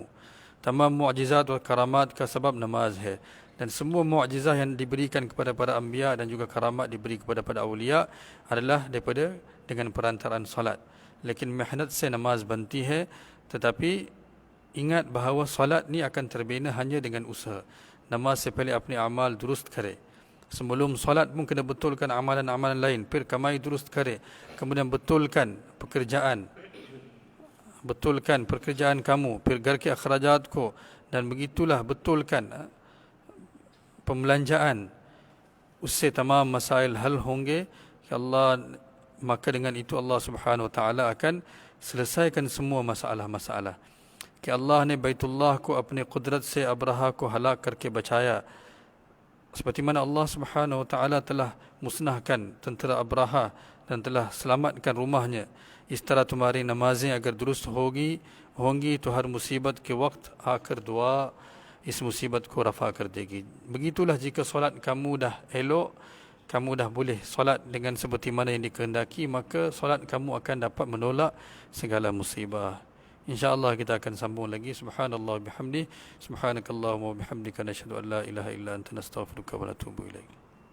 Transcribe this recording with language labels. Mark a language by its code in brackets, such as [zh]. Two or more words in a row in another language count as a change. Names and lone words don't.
[hi] तमाम मोजिज़ात वल करामात का सबब नमाज़ है. [ms] Dan semua mu'jizah yang diberikan kepada para anbiya dan juga karamat diberi kepada para awliya adalah daripada dengan perantaraan salat. [hi] लेकिन मेहनत से नमाज़ बनती है, [ms] tetapi ingat bahawa salat ni akan terbina hanya dengan usaha. [hi] नमाज़ से पहले अपने अमल दुरुस्त करे. [ms] Sebelum solat pun kena betulkan amalan-amalan lain. [hi] फिर कमाई दुरुस्त करे. [ms] Kemudian betulkan pekerjaan. Betulkan pekerjaan kamu. [hi] फिर घर के अख़राजात को. [ms] Dan begitulah betulkan pembelanjaan. [hi] उससे तमाम मसाइल हल होंगे. [ms] Allah, maka dengan itu Allah [ar] سبحانه وتعالى [ms] akan selesaikan semua masalah-masalah. [hi] कि अल्लाह ने बैतुल्लाह को अपने कुदरत से अब्रहा को हलाक करके बचाया, [ms] seperti mana Allah [ar] سبحانه وتعالى [ms] telah musnahkan tentera Abraha dan telah selamatkan rumahnya. [hi] इस तरह तुम्हारी नमाजें अगर दुरुस्त होंगी तो हर मुसीबत के वक्त आकर दुआ इस मुसीबत को रफा कर देगी. [ms] Begitulah jika solat kamu dah elok, kamu dah boleh solat dengan seperti mana yang dikehendaki, maka solat kamu akan dapat menolak segala musibah. InsyaAllah kita akan sambung lagi. [ar] سبحان الله بحمدي. سبحانك اللهم بحمدك نشهد أن لا إله إلا أنت نستغفرك ونتوب إليك.